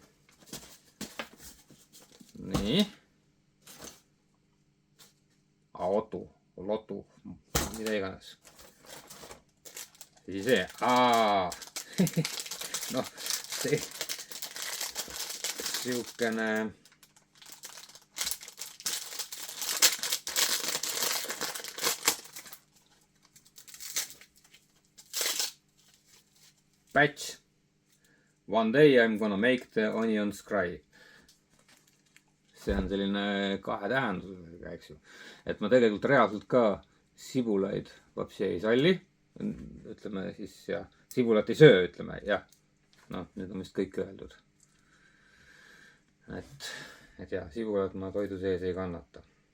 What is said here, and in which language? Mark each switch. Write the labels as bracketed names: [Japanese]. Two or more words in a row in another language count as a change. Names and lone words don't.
[Estonian] nii. Lotu, mida iganes. Siis see, noh, see siukene patch. [English] One day I am gonna make the onions cry. [Estonian] See on selline kahe tähendusega, eks ju. Et ma tegelikult reaalselt ka sibulaid vapsi ei salli. Ütleme siis, ja sibulat ei söö, ütleme, jah. Noh, nüüd on vist kõik öeldud. Et jah, sibulat ma toidu sees ei kannata.